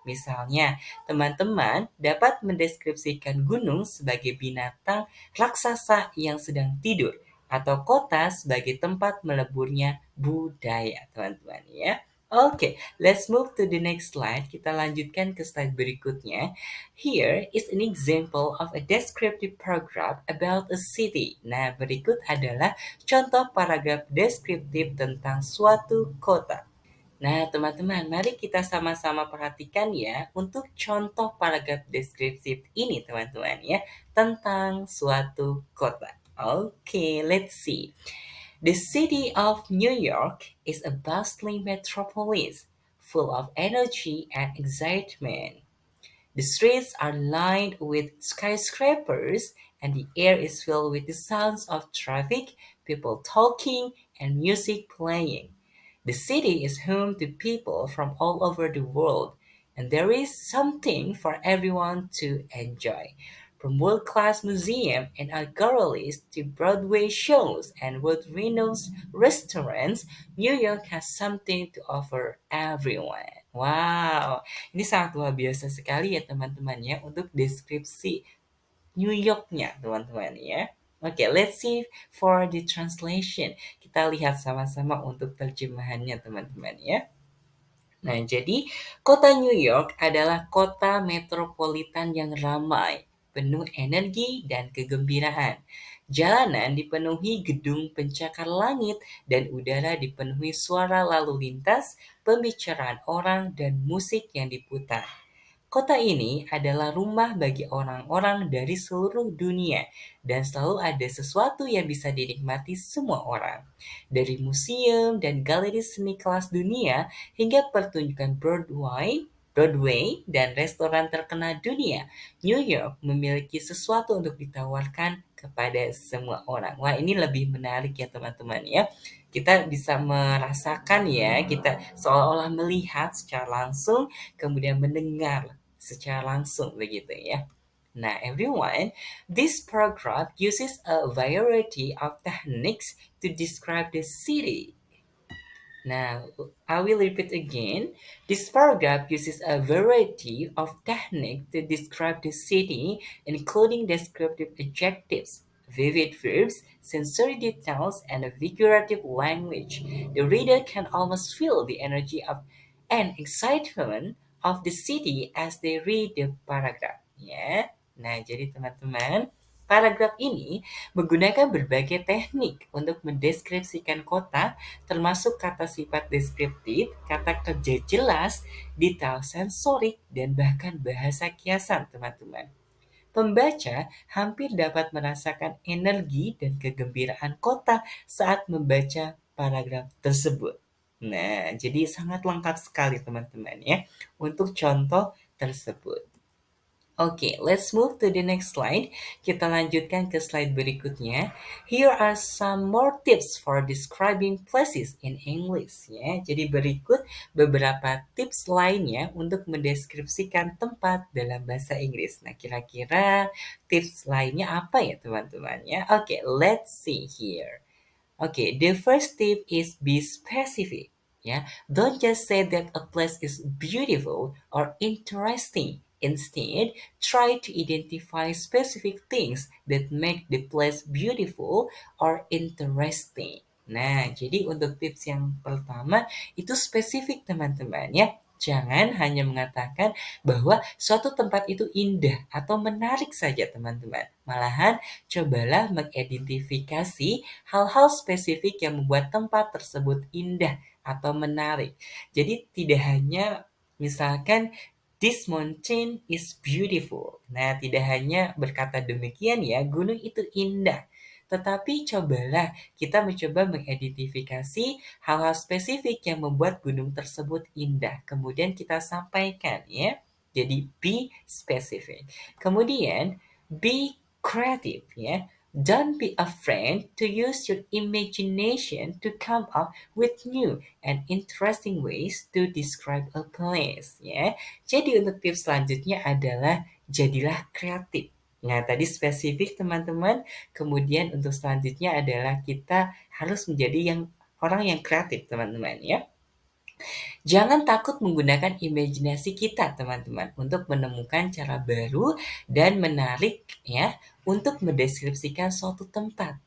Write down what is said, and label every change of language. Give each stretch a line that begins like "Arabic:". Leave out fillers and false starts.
Indonesian: Misalnya, teman-teman dapat mendeskripsikan gunung sebagai binatang raksasa yang sedang tidur atau kota sebagai tempat meleburnya budaya, teman-teman ya.
English: Oke, let's move to the next slide.
Indonesian: Kita lanjutkan ke slide berikutnya.
English: Here is an example of a descriptive paragraph about a city.
Indonesian: Nah, berikut adalah contoh paragraf deskriptif tentang suatu kota. Nah, teman-teman, mari kita sama-sama perhatikan ya untuk contoh paragraf deskriptif ini, teman-teman ya, tentang suatu kota.
English: Okay, let's see. The city of New York is a bustling metropolis full of energy and excitement. The streets are lined with skyscrapers, and the air is filled with the sounds of traffic, people talking, and music playing. The city is home to people from all over the world, and there is something for everyone to enjoy. From world-class museums and art galleries to Broadway shows and world-renowned restaurants, New York has something to offer everyone.
Indonesian: Wow, ini sangat luar biasa sekali ya teman-teman ya untuk deskripsi New York-nya teman-teman ya.
English: Oke, let's see for the translation.
Indonesian: Kita lihat sama-sama untuk terjemahannya teman-teman ya. Nah, jadi kota New York adalah kota metropolitan yang ramai, penuh energi dan kegembiraan. Jalanan dipenuhi gedung pencakar langit dan udara dipenuhi suara lalu lintas, pembicaraan orang, dan musik yang diputar. Kota ini adalah rumah bagi orang-orang dari seluruh dunia dan selalu ada sesuatu yang bisa dinikmati semua orang. Dari museum dan galeri seni kelas dunia hingga pertunjukan Broadway dan restoran terkenal dunia, New York memiliki sesuatu untuk ditawarkan kepada semua orang. Wah, ini lebih menarik ya teman-teman ya. Kita bisa merasakan ya, kita seolah-olah melihat secara langsung, kemudian mendengar secara langsung begitu ya.
English: Nah, everyone, this paragraph uses a variety of techniques to describe the city. Now, I will repeat again. This paragraph uses a variety of techniques to describe the city, including descriptive adjectives, vivid verbs, sensory details, and a figurative language. The reader can almost feel the energy of and excitement of the city as they read the paragraph.
Indonesian: Ya, nah jadi teman-teman, paragraf ini menggunakan berbagai teknik untuk mendeskripsikan kota, termasuk kata sifat deskriptif, kata kerja jelas, detail sensorik, dan bahkan bahasa kiasan, teman-teman. Pembaca hampir dapat merasakan energi dan kegembiraan kota saat membaca paragraf tersebut. Nah, jadi sangat lengkap sekali teman-teman ya untuk contoh tersebut.
English: Oke, let's move to the next slide.
Indonesian: Kita lanjutkan ke slide berikutnya.
English: Here are some more tips for describing places in English.
Indonesian: Ya, jadi berikut beberapa tips lainnya untuk mendeskripsikan tempat dalam bahasa Inggris. Nah, kira-kira tips lainnya apa ya teman-teman ya?
English: Oke, let's see here. Okay, the first tip is be specific. Yeah, don't just say that a place is beautiful or interesting. Instead, try to identify specific things that make the place beautiful or interesting.
Indonesian: Nah, jadi untuk tips yang pertama itu spesifik teman-teman ya. Jangan hanya mengatakan bahwa suatu tempat itu indah atau menarik saja teman-teman. Malahan cobalah mengidentifikasi hal-hal spesifik yang membuat tempat tersebut indah atau menarik. Jadi tidak hanya misalkan
English: This mountain is beautiful.
Indonesian: Nah, tidak hanya berkata demikian ya, gunung itu indah. Tetapi cobalah kita mencoba mengidentifikasi hal-hal spesifik yang membuat gunung tersebut indah. Kemudian kita sampaikan ya. Jadi
English: be specific.
Indonesian: Kemudian
English: be creative
Indonesian: ya.
English: Don't be afraid to use your imagination to come up with new and interesting ways to describe a place ya.
Indonesian: Jadi untuk tips selanjutnya adalah jadilah kreatif. Nah, tadi spesifik teman-teman. Kemudian untuk selanjutnya adalah kita harus menjadi orang yang kreatif teman-teman ya. Jangan takut menggunakan imajinasi kita teman-teman untuk menemukan cara baru dan menarik ya untuk mendeskripsikan suatu tempat.